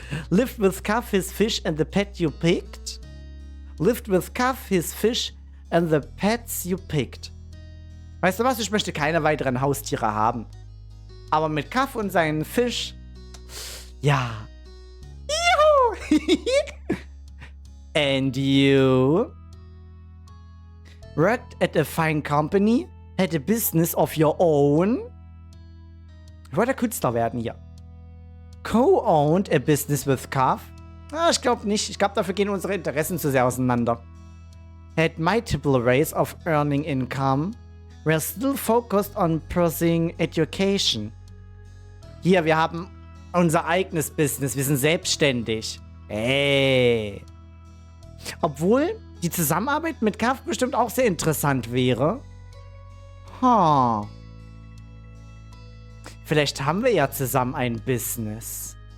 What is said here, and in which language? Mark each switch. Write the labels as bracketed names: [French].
[English] Lived with Kaff, his fish and the pet you picked. Lived with Kaff, his fish and the pets you picked. [German] Weißt du was? Ich möchte keine weiteren Haustiere haben. Aber mit Kaff und seinen Fisch, ja. Juhu! [English] And you worked at a fine company, had a business of your own. [German] Ich wollte Künstler werden hier. [English] Co-owned a business with Kaff. [German] Ich glaube nicht. Ich glaube, dafür gehen unsere Interessen zu sehr auseinander. [English] Had multiple ways of earning income. We're still focused on pursuing education. [German] Hier, wir haben unser eigenes Business. Wir sind selbstständig. Ey. Obwohl die Zusammenarbeit mit Kaff bestimmt auch sehr interessant wäre. Vielleicht haben wir ja zusammen ein Business.